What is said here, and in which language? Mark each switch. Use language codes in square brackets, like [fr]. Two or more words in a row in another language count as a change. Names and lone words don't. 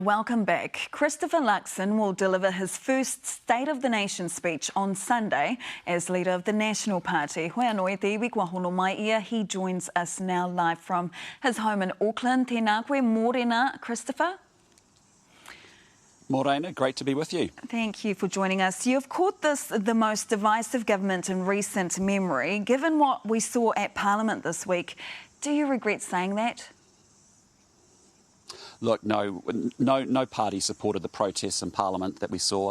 [en] Welcome back. Christopher Luxon will deliver his first State of the Nation speech on Sunday as leader of the National Party. [mi] Hoi anō e te iwi kua hono mai ia. [en] He joins us now live from his home in Auckland. [mi] Tēnā koe, mōrena, Christopher. Morena, [en] great to be with you. Thank you for joining us. You've called this the most divisive government in recent memory. Given what we saw at Parliament this week, do you regret saying that? Look, no party supported the protests in Parliament that we saw.